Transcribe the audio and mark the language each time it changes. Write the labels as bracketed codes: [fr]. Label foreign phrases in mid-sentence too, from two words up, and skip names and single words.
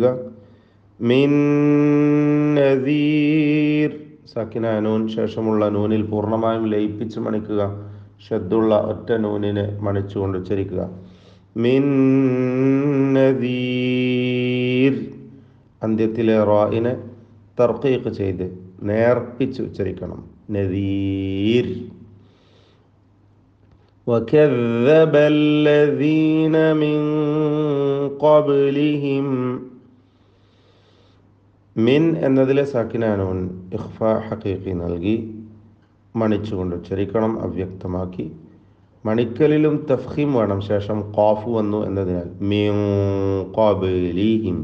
[ar] من نذير, ساكنة نون [ml] ശേഷമുള്ള നൂനിൽ പൂർണ്ണമായും ലയിപ്പിച്ച് മണിക്കുക, ഷദ്ദുള്ള ഒറ്റ നൂനിനെ മണിച്ചുകൊണ്ട് ഉച്ചരിക്കുക. [ar] من نذير, [ml] അന്ത്യത്തിലെ റാഇനെ തർഖീഖ് ചെയ്ത് നേർപ്പിച്ച് ഉച്ചരിക്കണം. നദീർ. [ar] وكذب الذين من قبلهم, [ml] മിൻ എന്നതിലെ സാക്കിനാനൂൻ [ar] إخفاء حقيقي [ml] നൽകി മണിച്ചുകൊണ്ട് ഉച്ചരിക്കണം, അവ്യക്തമാക്കി. മണിക്കലിലും തഫ്ഖീം വേണം, ശേഷം ഖാഫ് വന്നു എന്നതിനാൽ [ar] من قبلهم.